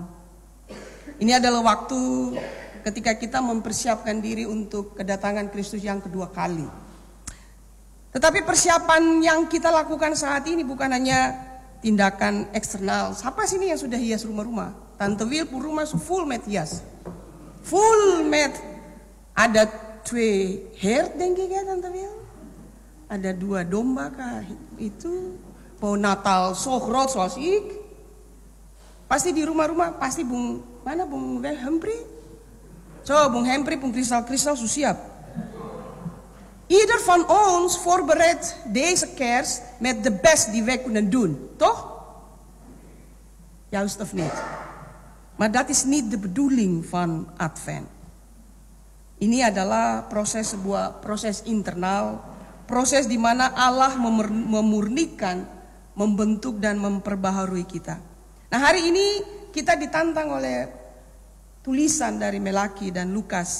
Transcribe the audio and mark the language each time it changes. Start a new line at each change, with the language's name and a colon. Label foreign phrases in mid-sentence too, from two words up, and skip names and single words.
Indonesian: Ini adalah waktu ketika kita mempersiapkan diri untuk kedatangan Kristus yang kedua kali. Tetapi persiapan yang kita lakukan saat ini bukan hanya tindakan eksternal. Siapa sini yang sudah hias rumah-rumah? Tante Wil pun rumah
Dutch: full mat
Indonesian: hias.
Dutch: Full mat.
Indonesian: Ada 2
Dutch: hert denk ik
Indonesian: ya Tante Wil? Ada 2 domba kah? Itu pohon Natal
Dutch: so groot zoals ik.
Indonesian: Pasti di rumah-rumah pasti Bung Humphrey? Zo, Bung Hempri, Bung Kristal zo siap.
Dutch: Ieder van ons voorbereidt deze kerst met de best die wij kunnen doen, toch? Juist of niet? Maar dat is niet de bedoeling van Advent.
Indonesian: Ini adalah sebuah proses internal, proses di mana Allah memurnikan, membentuk dan memperbaharui kita. Nah, hari ini kita ditantang oleh tulisan dari Melaki dan Lukas.